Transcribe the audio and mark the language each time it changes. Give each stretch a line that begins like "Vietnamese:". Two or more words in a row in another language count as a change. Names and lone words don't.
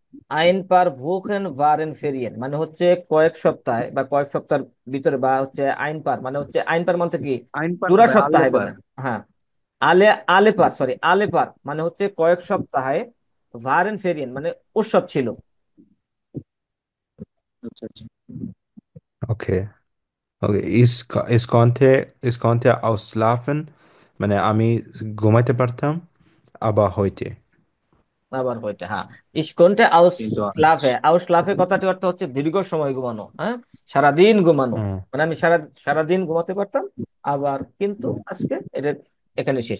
German: Ein paar Wochen waren Ferien
Bangla: মানে হচ্ছে কয়েক সপ্তাহ বা কয়েক সপ্তাহের ভিতরে, বা হচ্ছে
German: ein paar
Bangla: মানে হচ্ছে
German: ein paar
Bangla: মানে কি
German: ein paar
Bangla: না পুরা ভাই, আলে সপ্তাহে পার। বোঝায়। হ্যাঁ, আলেপার মানে হচ্ছে কয়েক সপ্তাহে,
German: waren Ferien
Bangla: মানে উৎসব ছিল। আচ্ছা আচ্ছা। ওকে। ওকে,
German: ich konnte ausschlafen
Bangla: মানে আমি ঘুমাইতে পারতাম, আবার হইতে। আবার হইতে, হ্যাঁ।
German: ich konnte aus
Bangla: কিন্তু লাফে,
German: aus schlafen
Bangla: কথাটি অর্থ হচ্ছে দীর্ঘ সময় ঘুমানো, হ্যাঁ, সারাদিন ঘুমানো। হুম, মানে আমি সারাদিন ঘুমাতে পারতাম, আবার কিন্তু আজকে এটা এখানে শেষ।